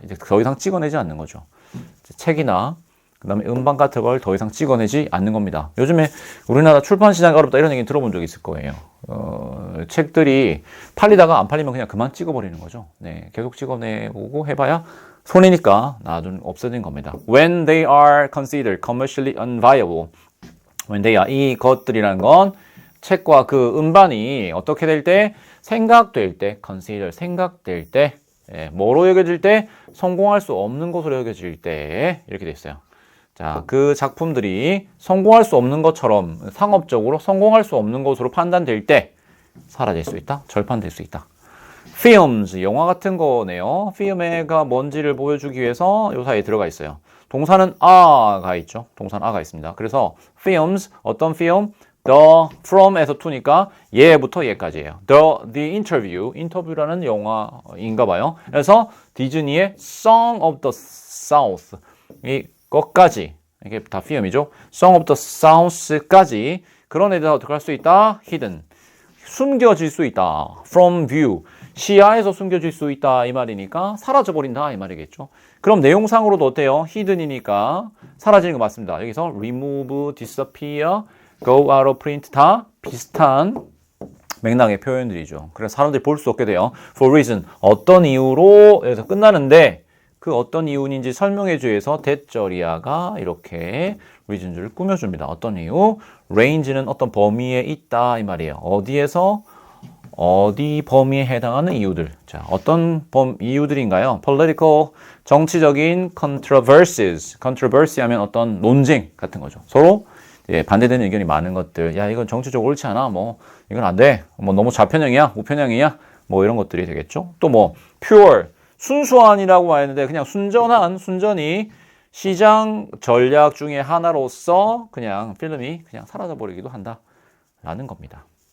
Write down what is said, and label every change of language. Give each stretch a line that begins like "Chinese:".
Korean: 이제 더 이상 찍어내지 않는 거죠. 책이나 그 다음에 음반 같은 걸 더 이상 찍어내지 않는 겁니다. 요즘에 우리나라 출판 시장이 어렵다 이런 얘기 들어본 적 있을 거예요. 책들이 팔리다가 안 팔리면 그냥 그만 찍어버리는 거죠. 네, 계속 찍어내고 해봐야 손해니까 나중 없어진 겁니다.
English: When they are considered commercially unviable. When they are,
Korean: 이 것들이라는 건 책과 그 음반이 어떻게 될 때, 생각될 때, consider, 생각될 때, 뭐로 여겨질 때, 성공할 수 없는 것으로 여겨질 때, 이렇게 돼 있어요. 자, 그 작품들이 성공할 수 없는 것처럼 상업적으로 성공할 수 없는 것으로 판단될 때 사라질 수 있다, 절판될 수 있다. Films, 영화 같은 거네요. 필름가 뭔지를 보여주기 위해서 요 사이에 들어가 있어요. 동사는 a가 있죠. 동사는 a가 있습니다. 그래서 films, 어떤 film? The from에서 to니까 얘부터 얘까지예요. The interview, 인터뷰라는 영화인가 봐요. 그래서 디즈니의 Song of the South, 이것까지, 이게 다 film이죠. Song of the South까지 그런 애들 어떻게 할 수 있다? Hidden, 숨겨질 수 있다. From view, 시야에서 숨겨질 수 있다 이 말이니까 사라져버린다 이 말이겠죠. 그럼 내용상으로도 어때요? hidden이니까 사라지는 거 맞습니다. 여기서 remove, disappear, go out of print 다 비슷한 맥락의 표현들이죠. 그래서 사람들이 볼 수 없게 돼요. For reason, 어떤 이유로 여기서 끝나는데 그 어떤 이유인지 설명해 주기 위해서 대절이야가 이렇게 reason을 꾸며줍니다. 어떤 이유? range는 어떤 범위에 있다 이 말이에요. 어디에서? 어디 범위에 해당하는 이유들. 자, 어떤 이유들인가요?
English: political, 정치적인 controversies.
Korean: controversy 하면 어떤 논쟁 같은 거죠. 서로 반대되는 의견이 많은 것들. 야, 이건 정치적으로 옳지 않아. 뭐, 이건 안 돼. 뭐, 너무 좌편향이야. 우편향이야. 뭐, 이런 것들이 되겠죠. 또 뭐, pure, 순수한이라고 했는데 그냥 순전히 시장 전략 중에 하나로서 그냥 필름이 그냥 사라져버리기도 한다. 라는 겁니다.